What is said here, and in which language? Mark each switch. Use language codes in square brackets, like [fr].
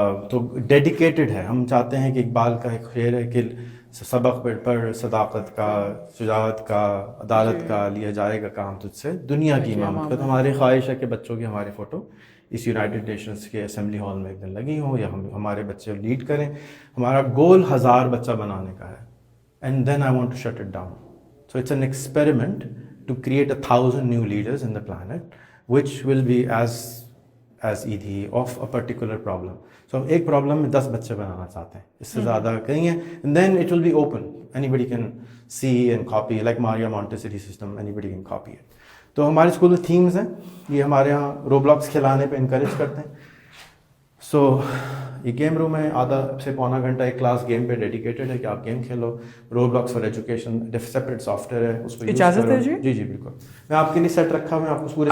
[ur] تو ڈیڈیکیٹڈ ہے. ہم چاہتے ہیں کہ اقبال کا ایک شعر ہے کہ سبق پر صداقت کا, شجاعت کا, عدالت کا لیا جائے گا کام تجھ سے, دنیا کی امامت کا. تو ہماری خواہش ہے کہ بچوں کی ہماری فوٹو اس یونائٹڈ نیشنز کے اسمبلی ہال میں ایک دن لگی ہوں, یا ہمارے بچے لیڈ کریں. ہمارا گول 1000 بچہ بنانے کا ہے. [en] And then I want to shut it down. So it's an experiment to create 1,000 new leaders in the planet, which will be as easy of a particular problem. [ur] So ہم ایک پرابلم میں 10 بچے بنانا چاہتے ہیں, اس سے زیادہ کہیں گے. [en] And then it will be open. Anybody can see and copy, like Maria Montessori system, anybody can copy it. [ur] تو ہمارے اسکول میں تھیمز ہیں, یہ ہمارے یہاں روبلاکس کھلانے پہ انکریج کرتے ہیں. سو یہ گیم روم ہے, آدھا سے پونا گھنٹہ ایک کلاس گیم پہ ڈیڈیکیٹڈ ہے کہ آپ گیم کھیلو. روبلاکس for education separate soft where ہے, اس پہ اجازت ہے جی؟ جی جی بالکل. میں آپ کے لیے سیٹ رکھا ہوں, میں آپ کو پورے